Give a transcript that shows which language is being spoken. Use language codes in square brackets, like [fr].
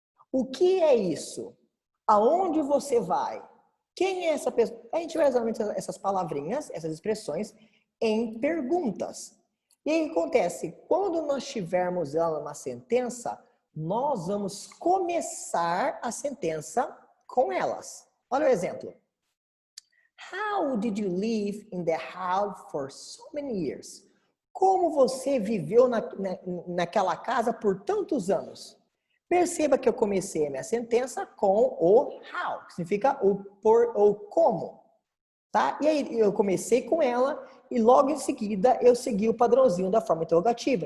[pt] O que é isso? Aonde você vai? Quem é essa pessoa? A gente vai usar essas palavrinhas, essas expressões em perguntas. E aí o que acontece? Quando nós tivermos ela numa sentença, nós vamos começar a sentença com elas. Olha o exemplo. [en] How did you live in the house for so many years? [pt] Como você viveu naquela casa por tantos anos? Perceba que eu comecei a minha sentença com o how, que significa o por ou como. tá? E aí eu comecei com ela e logo em seguida eu segui o padrãozinho da forma interrogativa.